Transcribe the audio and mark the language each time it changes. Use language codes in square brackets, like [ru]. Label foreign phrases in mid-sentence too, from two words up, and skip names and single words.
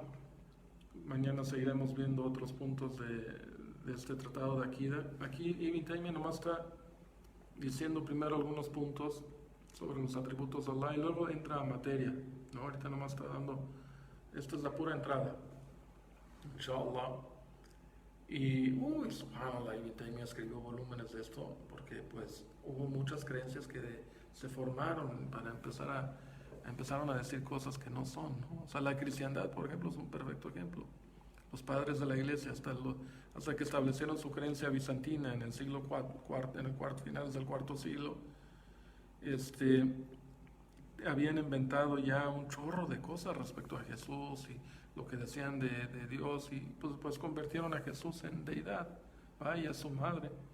[es] Mañana seguiremos viendo otros puntos de este tratado de Akida. Aquí Ibn Taymiyyah nomás está diciendo primero algunos puntos sobre los atributos de Allah y luego entra a materia, ¿no? Ahorita nomás está dando, esta es la pura entrada, inshallah. Y, subhanallah, Ibn Taymiyyah escribió volúmenes de esto porque pues hubo muchas creencias que se formaron para empezaron a decir cosas que no son, ¿no? O sea, la cristiandad, por ejemplo, es un perfecto ejemplo. Los padres de la iglesia, hasta que establecieron su creencia bizantina en el siglo finales del cuarto siglo, habían inventado ya un chorro de cosas respecto a Jesús y lo que decían de Dios, y pues convirtieron a Jesús en deidad, vaya su madre.